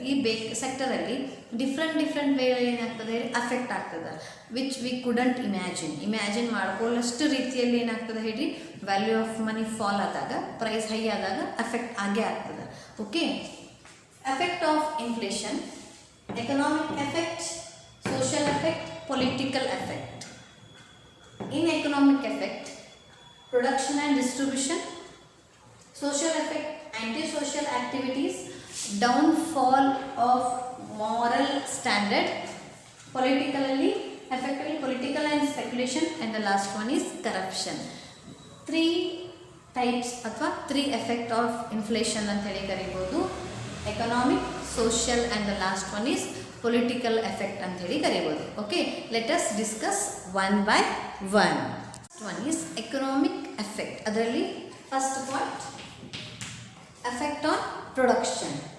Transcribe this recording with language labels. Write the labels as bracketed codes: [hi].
[kn] ಈ ಸೆಕ್ಟರಲ್ಲಿ different way ಏನಾಗ್ತದೆ affect ಆಗ್ತದೆ, [en] which we couldn't imagine [kn] ಮಾಡ್ಕೊಳ್ಳೋಷ್ಟು ರೀತಿಯಲ್ಲಿ ಏನಾಗ್ತದೆ ಹೇಳಿ ವ್ಯಾಲ್ಯೂ ಆಫ್ ಮನಿ ಫಾಲ್ ಆದಾಗ, ಪ್ರೈಸ್ ಹೈ ಆದಾಗ ಅಫೆಕ್ಟ್ ಆಗೇ ಆಗ್ತದೆ. [en] Okay, effect of inflation: economic effect, social effect, political effect. In economic effect, production and distribution. Social effect, anti-social activities, downfall of moral standard. Politically affected, political and speculation, and the last one is corruption. 3 types [kn] ಅಥವಾ [en] 3 effect of inflation [kn] ಅಂತ ಹೇಳಿ ಕರಿಬೋದು. [en] economic, social and the last one is political effect [kn] ಅಂತ ಹೇಳಿ ಕರಿಬೋದು. [en] Okay, let us discuss one by one. First one is economic effect. [kn] ಅದರಲ್ಲಿ [en] first point, effect on production.